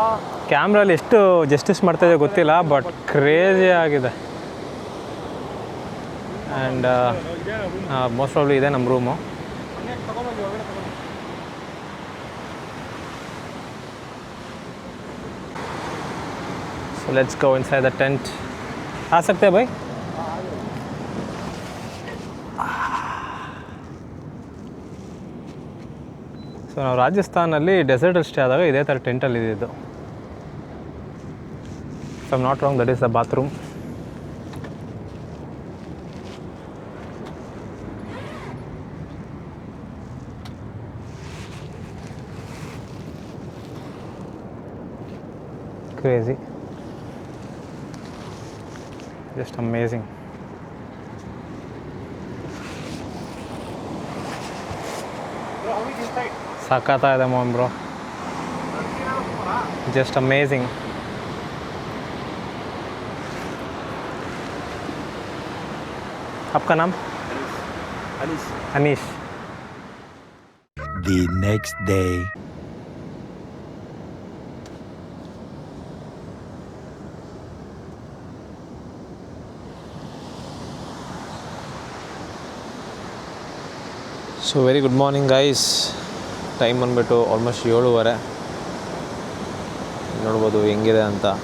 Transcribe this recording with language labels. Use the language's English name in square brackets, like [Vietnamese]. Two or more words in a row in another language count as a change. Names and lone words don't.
[Kannada] ಕ್ಯಾಮ್ರಲ್ಲಿ ಎಷ್ಟು ಜಸ್ಟಿಸ್ ಮಾಡ್ತಾಯಿದೆ ಗೊತ್ತಿಲ್ಲ, [English] but crazy [Kannada] ಆಗಿದೆ. [English] and most probably [Kannada] ಇದೆ ನಮ್ಮ ರೂಮು. [English] so let's go inside the tent. [Hindi] आ सकते हैं भाई? [Kannada] ಸೊ ನಾವು ರಾಜಸ್ಥಾನಲ್ಲಿ ಡೆಸರ್ಟಲ್ಲಿ ಸ್ಟೇ ಆದಾಗ ಇದೇ ಥರ ಟೆಂಟಲ್ಲಿ ಇದ್ದಿದ್ದು. [English] if I am not wrong, that is the bathroom. ಕ್ರೇಜಿ, just amazing. [Kannada] ಸಾಕಾಗ್ತಾ ಇದೆ ಮೋಹನ್ ಬ್ರೋ, [English] just amazing. [Hindi] आपका नाम? अनीश. [English] The next day. so very good morning guys. [Kannada] ಟೈಮ್ ಬಂದುಬಿಟ್ಟು ಆಲ್ಮೋಸ್ಟ್ 7:30. ನೋಡ್ಬೋದು ಹೆಂಗಿದೆ ಅಂತ.